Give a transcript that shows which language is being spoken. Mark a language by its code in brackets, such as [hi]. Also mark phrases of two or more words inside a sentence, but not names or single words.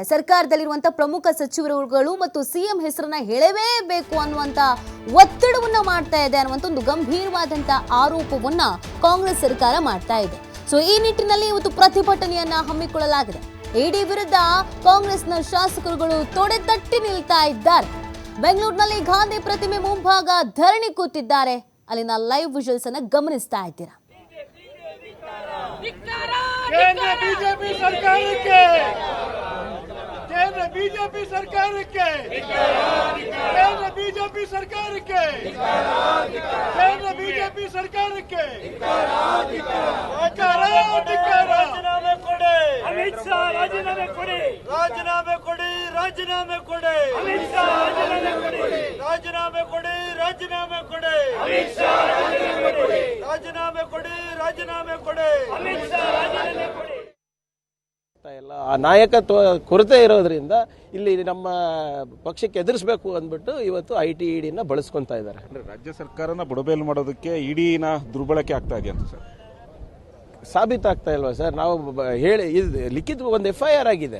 [kn] ಸರ್ಕಾರದಲ್ಲಿರುವಂತ ಪ್ರಮುಖ ಸಚಿವರುಗಳು ಮತ್ತು ಸಿಎಂ ಹೆಸರನ್ನ ಹೇಳಲೇಬೇಕು ಅನ್ನುವಂತ ಒತ್ತಡವನ್ನ ಮಾಡ್ತಾ ಇದೆ ಅನ್ನುವಂತ ಒಂದು ಗಂಭೀರವಾದಂತ ಆರೋಪವನ್ನ ಕಾಂಗ್ರೆಸ್ ಸರ್ಕಾರ ಮಾಡ್ತಾ ಇದೆ. ಸೊ ಈ ನಿಟ್ಟಿನಲ್ಲಿ ಇವತ್ತು ಪ್ರತಿಭಟನೆಯನ್ನ ಹಮ್ಮಿಕೊಳ್ಳಲಾಗಿದೆ. ಇಡಿ ವಿರುದ್ಧ ಕಾಂಗ್ರೆಸ್ನ ಶಾಸಕರುಗಳು ತೊಡೆ ತಟ್ಟಿ ನಿಲ್ತಾ ಇದ್ದಾರೆ. ಬೆಂಗಳೂರಿನಲ್ಲಿ ಗಾಂಧಿ ಪ್ರತಿಮೆ ಮುಂಭಾಗ ಧರಣಿ ಕೂತಿದ್ದಾರೆ. ಅಲ್ಲಿನ [en] live visuals [kn] ಅನ್ನ ಗಮನಿಸ್ತಾ ಇದ್ದೀರಾ. [hi] केंद्र बीजेपी सरकार के केंद्र बीजेपी सरकार के केंद्र बीजेपी सरकार के केंद्र बीजेपी सरकार के [kn] ರಾಜೀನಾಮೆ ಕೊಡೆ ಅಮಿತ್ ಶಾ ರಾಜೀನಾಮೆ ಕೊಡೆ ರಾಜೀನಾಮೆ ಕೊಡೆ ರಾಜೀನಾಮೆ ಕೊಡೆ ಅಮಿತ್ ಶಾ ರಾಜೀನಾಮೆ ಕೊಡೆ ರಾಜೀನಾಮೆ ಕೊಡೆ ರಾಜೀನಾಮೆ ಕೊಡೆ ಅಮಿತ್ ಶಾ ರಾಜೀನಾಮೆ ಕೊಡೆ ರಾಜೀನಾಮೆ ಕೊಡೆ ರಾಜೀನಾಮೆ ಕೊಡೆ ಅಮಿತ್ ಶಾ ರಾಜೀನಾಮೆ ಕೊಡೆ ಇಲ್ಲ ಆ ನಾಯಕತ್ವ ಕೊರತೆ ಇರೋದ್ರಿಂದ ಇಲ್ಲಿ ನಮ್ಮ ಪಕ್ಷಕ್ಕೆ ಎದುರಿಸಬೇಕು ಅಂದ್ಬಿಟ್ಟು ಇವತ್ತು ITEDನ ಬಳಸ್ಕೊಂತಾ ಇದ್ದಾರೆ. ರಾಜ್ಯ ಸರ್ಕಾರನ ಬುಡಬೇಲು ಮಾಡೋದಕ್ಕೆ ಇಡಿನ ದುರ್ಬಳಕೆ ಆಗ್ತಾ ಇದೆ ಅಂತ ಸರ್ ಸಾಬೀತಾಗ್ತಾ ಇಲ್ವಾ ಸರ್? ನಾವು ಹೇಳಿ ಲಿಖಿತ ಒಂದು FIR ಆಗಿದೆ.